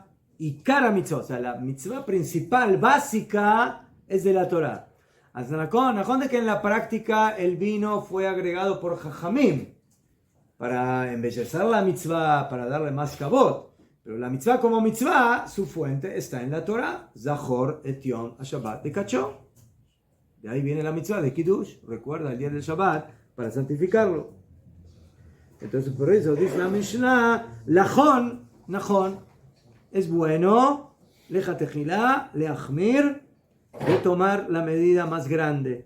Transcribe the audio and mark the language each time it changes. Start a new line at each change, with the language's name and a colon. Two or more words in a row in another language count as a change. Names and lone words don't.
Spanish: Y cara mitzvah, o sea, la mitzvah principal, básica, es de la Torah. Najón de que en la práctica el vino fue agregado por Jajamim para embellecer la mitzvah, para darle más kabot. Pero la mitzvah como mitzvah, su fuente está en la Torah.
Hebrew: זכור את יום השבת לקדשו.
Spanish: De ahí viene la mitzvah de Kiddush. Recuerda el día del Shabbat para santificarlo. Entonces por eso dice la Mishnah, Najón, es bueno,
Hebrew: לכתחילה, להחמיר,
Spanish: de tomar la medida más grande.